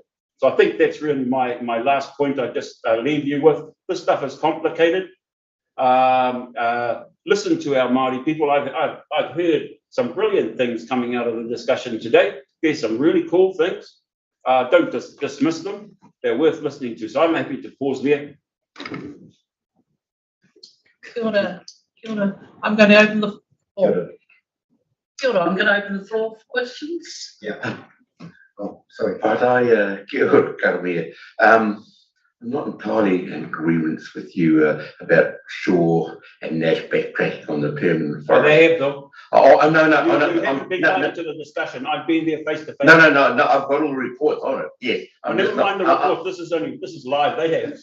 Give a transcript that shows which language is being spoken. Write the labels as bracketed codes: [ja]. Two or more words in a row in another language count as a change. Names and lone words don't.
[en] So I think that's really my last point I just leave you with. This stuff is complicated. Listen to our Māori people. I've heard some brilliant things coming out of the discussion today. There's some really cool things. Don't dismiss them. They're worth listening to. So I'm happy to pause there. [mi] Kia ora. Kia ora. [en] I'm going to open the floor. [mi] Kia ora. [en] I'm going to open the floor for questions. Yeah. Oh, sorry. But [mi] kia ora, [en] Tarawina. I'm not entirely in agreement with you about Shaw and Nash backtracking on the permanent forest. Oh, they have, though. Oh, no. You haven't been into the discussion. I've been there face to face. No. I've got all the reports on it. Yes. Never mind the report. This is live. They have.